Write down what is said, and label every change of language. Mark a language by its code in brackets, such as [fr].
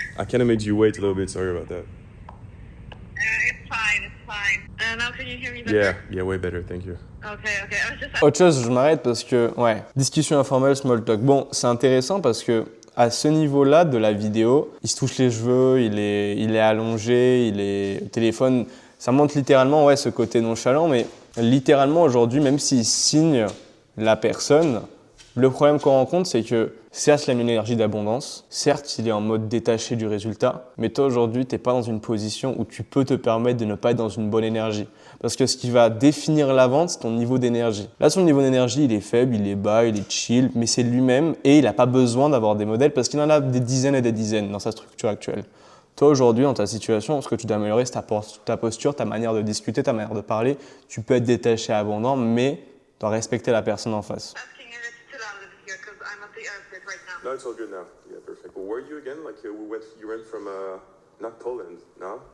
[en] I kind of made you wait a little bit, sorry about that. It's fine, it's fine. Now can you hear me Yeah, better? yeah, way better, thank you. Okay, okay. I was just [fr] Autre chose, je m'arrête parce que, ouais, discussion informelle, small talk. Bon, c'est intéressant parce que à ce niveau-là de la vidéo, il se touche les cheveux, il est allongé, il est au téléphone. Ça montre littéralement, ouais, ce côté nonchalant, mais littéralement aujourd'hui, même s'il signe la personne, le problème qu'on rencontre, c'est que certes, il a une énergie d'abondance, certes, il est en mode détaché du résultat, mais toi aujourd'hui, tu n'es pas dans une position où tu peux te permettre de ne pas être dans une bonne énergie. Parce que ce qui va définir la vente, c'est ton niveau d'énergie. Là, son niveau d'énergie, il est faible, il est bas, il est chill, mais c'est lui-même et il n'a pas besoin d'avoir des modèles parce qu'il en a des dizaines et des dizaines dans sa structure actuelle. Toi, aujourd'hui, dans ta situation, ce que tu dois améliorer, c'est ta posture, ta manière de discuter, ta manière de parler. Tu peux être détaché, abondant, mais tu dois respecter la personne en face. [en] asking if it's too loud in here because I'm at the airport right now. No, it's all good now. Yeah, perfect. Well, where are you again? Like, you went from, not Poland, no?